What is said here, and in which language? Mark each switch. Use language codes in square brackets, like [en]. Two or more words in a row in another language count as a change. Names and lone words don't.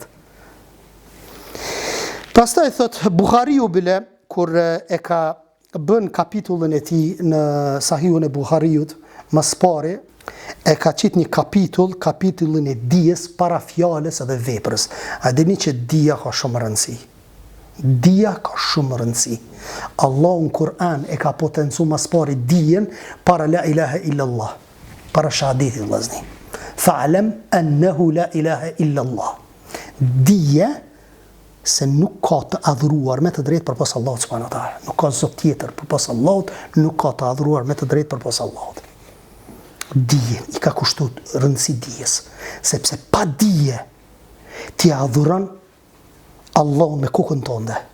[sq] Pastaj thot Buhariu bile kur e ka bën kapitullin e tij në Sahihun e Buhariut, mas pari e ka qit një kapitullin e dijes para fjalës edhe veprës. A dini që dija ka shumë rëndësi. Dija ka shumë rëndësi. Allahu në Kur'an e ka potencu mas pari dijen para [ar] لا إله إلا الله, [sq] para shahadetit vllazni. [ar] فاعلم أنه لا إله إلا الله. [sq] Dije se nuk ka të adhuruar me të drejtë përpas Allahut [ar] سبحانه وتعالى. [sq] Nuk ka zot tjetër përpas Allahut, nuk ka të adhuruar me të drejtë përpas Allahut. Dije, i ka kushtuar rëndësi dijes, sepse pa dije ti adhuron Allahun me kokën tënde.